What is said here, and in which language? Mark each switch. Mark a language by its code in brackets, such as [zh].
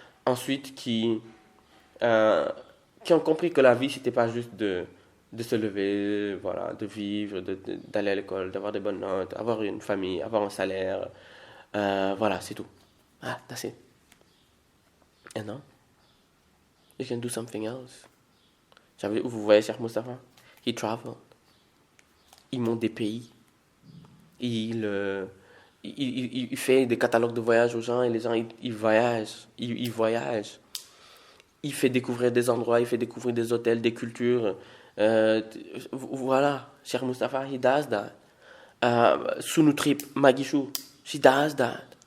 [fr] Ensuite, qui ont compris que la vie, c'était pas juste de se lever, voilà, de vivre, d'aller à l'école, d'avoir des bonnes notes, avoir une famille, avoir un salaire. Voilà, c'est tout. [en] Ah, that's it. And now, you can do something else. [fr] Vous voyez Cheikh Moustapha? [en] He traveled. [fr] Il monte des pays. Il fait des catalogues de voyage aux gens et les gens, ils voyagent. Ils voyagent. Il fait découvrir des endroits, il fait découvrir des hôtels, des cultures. Voilà, [en] Cheikh Moustapha, he does that. Sunu Trip, Magichou, she does that.